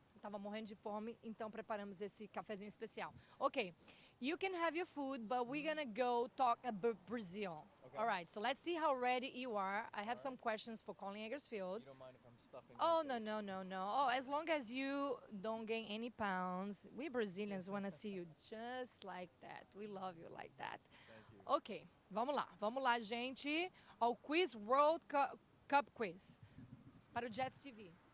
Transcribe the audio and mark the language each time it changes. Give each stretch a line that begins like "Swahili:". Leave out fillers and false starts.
Portuguese: Tava morrendo de fome, então preparamos esse cafezinho especial.
English: Okay, you can have your food, but we're gonna go talk about Brazil. Okay. All right, so let's see how ready you are. I have some questions for Colin Egglesfield. You don't mind if I'm stuffing Oh, your no, face? no, no, no. Oh, as long as you don't gain any pounds, we Brazilians want to see you just like that. We love you like that. Thank you.
Portuguese: Ok, vamos lá. Vamos lá, gente, ao Quiz World Cup Quiz para o Jets TV.